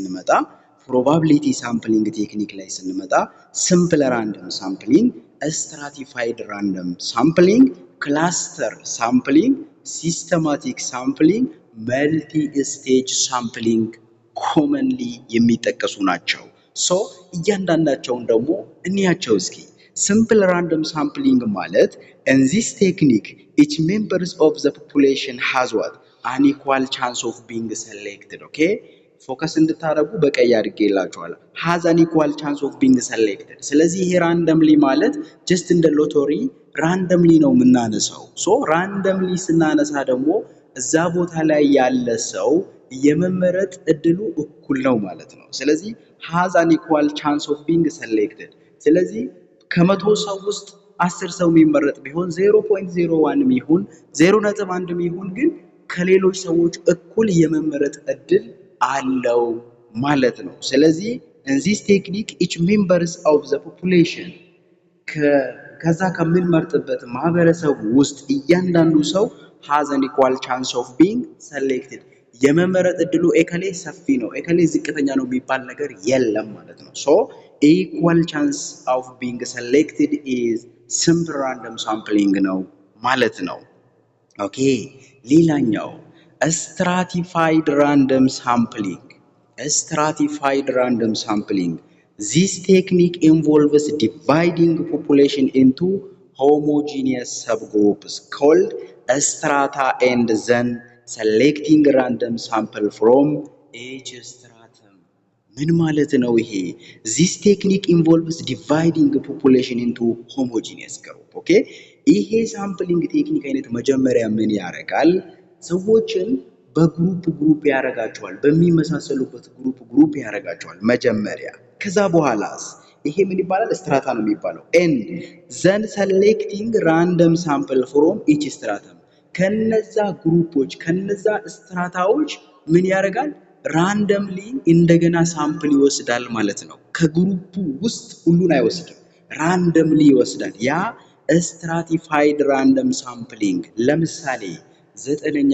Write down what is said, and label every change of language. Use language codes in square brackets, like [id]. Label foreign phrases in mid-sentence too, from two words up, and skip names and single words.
[am] ስንመጣ [en] simple random sampling, stratified random sampling, cluster sampling, systematic sampling, multi stage sampling commonly [am] የሚጠቀሱ ናቸው። እያንዳንዳቸውን ደግሞ እንያቸው እስኪ። [en] simple random sampling [am] ማለት [en] in this technique each members of the population has what an equal chance of being selected. [am] okay ፎከስ እንድታረጉ በቀይ አድርጌላችኋለሁ። [en] has an equal chance of being selected። [am] ስለዚህ ይሄ ራንደምሊ ማለት ጀስት እንደ ሎተሪ ራንደምሊ ነው የምናነሳው። ራንደምሊ ስናነሳ ደግሞ እዛ ቦታ ላይ ያለ ሰው የመመረጥ እድሉ እኩል ነው ማለት ነው። ስለዚህ [en] has an equal chance of being selected። [am] ስለዚህ ከመቶ ሰው ውስጥ 10 ሰው የሚመረጥ ቢሆን 0.01 ይሁን 0.1 ይሁን ግን ከሌሎች ሰዎች እኩል የመመረጥ እድል አለው ማለት ነው። ስለዚህ [en] in this technique each members of the population [am] ከዛ ከምንመርጥበት ማህበረሰብ ውስጥ እያንዳንዱ ሰው [en] has an equal chance of being selected [am] የመመረጥ እድሉ ኤከሌ ሰፊ ነው ኤከሌ ዝቅተኛ ነው የሚባል ነገር የለም ማለት ነው። [en] so equal chance of being selected is simple random sampling [am] ነው ማለት ነው። ኦኬ ሌላኛው [en] stratified random sampling stratified random sampling this technique involves dividing population into homogeneous subgroups called strata and then selecting random sample from each stratum [am] ምን ማለት ነው ይሄ [en] this technique involves dividing population into homogeneous [am] group ኦኬ ይሄ [en] sampling technique [am] አይነት መጀመሪያ ምን ያደርጋል ሰዎችን በግሩፕ ያረጋቸዋል በሚመሳሰሉበት ግሩፕ ያረጋቸዋል መጀመሪያ ከዛ በኋላስ ይሄ ምን ይባላል ስትራታ ነው የሚባለው [en] and then selecting random sample from each stratum [am] ከነዛ ግሩፖች ከነዛ ስትራታዎች ምን ያደርጋል ራንደምሊ እንደገና ሳምፕል ይወስዳል ማለት ነው ከግሩፑ ውስጥ ሁሉን አይወስድም ራንደምሊ ይወስዳል ያ [en] stratified random sampling [am] ለምሳሌ 9ኛ